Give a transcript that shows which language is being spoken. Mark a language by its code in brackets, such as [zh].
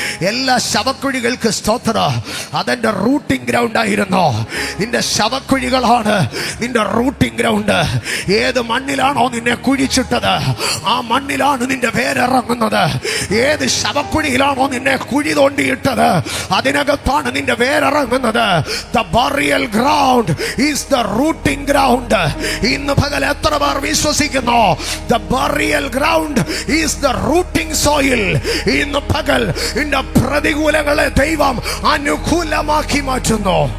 [ml] എല്ലാ ശവക്കുഴികൾക്ക് സ്തോത്ര, അതെന്റെ റൂട്ടിംഗ് ഗ്രൗണ്ട് ആയിരുന്നു. നിന്റെ ശവക്കുഴികളാണ് നിന്റെ റൂട്ടിംഗ് ഗ്രൗണ്ട്. ഏത് മണ്ണിലാണോ നിന്നെ കുഴിച്ചിട്ടത് ആ മണ്ണിലാണ് നിന്റെ വേരിറങ്ങുന്നത്. ഏത് ശവക്കുഴിയിലാണോ നിന്നെ കുഴി തോണ്ടിയിട്ടത് അതിനകത്താണ് നിന്റെ വേരിറങ്ങുന്നത്. [en] The burial ground is the rooting ground. [ml] ഇന്ന് പകൽ എത്ര പേർ വിശ്വസിക്കുന്നു? [en] The burial ground is the rooting soil. [ml] ഇന്ന് പകൽ നിന്റെ പ്രതികൂലങ്ങളെ ദൈവം അനുകൂലമാക്കി മാറ്റുന്നു.